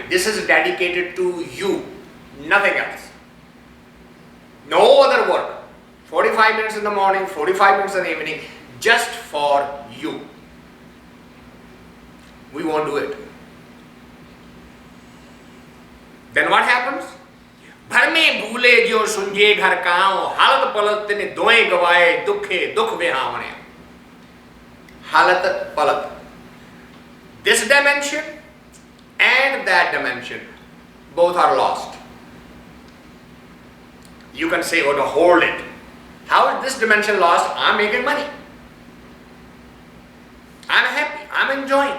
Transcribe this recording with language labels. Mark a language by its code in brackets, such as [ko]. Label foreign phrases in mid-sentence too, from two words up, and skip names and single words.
[en] This is dedicated to you, nothing else. No other work. 45 minutes in the morning, 45 minutes in the evening, just for you. We won't do it. Then what happens? [pa] ਘਰ ਮੇਂ ਭੂਲੇ ਜੋ ਸੁੰਞੈ ਘਰਿ ਕਾਓ, ਹਲਤ ਪਲਤ ਤਿਨੀ ਦੋਵੈ ਗਵਾਏ, ਦੁਖੇ ਦੁਖਿ ਵਿਹਾਵਣੀਆ. ਹਲਤ ਪਲਤ. [en] This dimension and that dimension, both are lost. You can say, oh, to hold it. How is this dimension lost? I'm making money. I'm happy. I'm enjoying.